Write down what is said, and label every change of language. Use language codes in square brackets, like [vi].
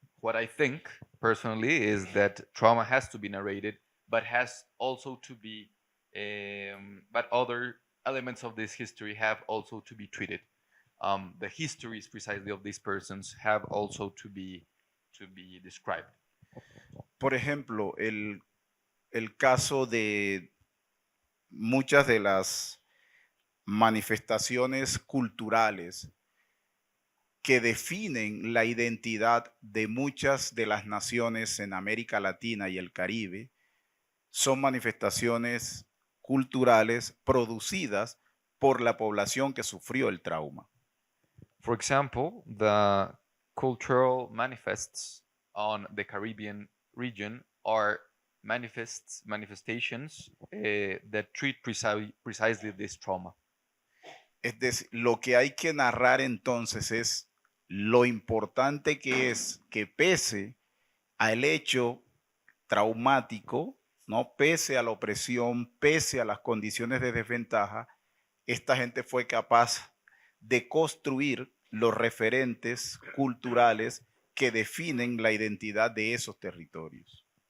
[en] What I think personally is that trauma has to be narrated, but has also to be, but other elements of this history have also to be treated. The histories precisely of these persons have also to be described. [es] Por ejemplo, el caso de muchas de las manifestaciones culturales que definen la identidad de muchas de las naciones en América Latina y el Caribe son manifestaciones culturales producidas por la población que sufrió el trauma. [en] For example, the cultural manifests on the Caribbean region are manifestations that treat precisely this trauma. [es] Es decir, lo que hay que narrar entonces es lo importante que es que pese al hecho traumático, ¿no? Pese a la opresión, pese a las condiciones de desventaja, esta gente fue capaz de construir los referentes culturales que definen la identidad de esos territorios.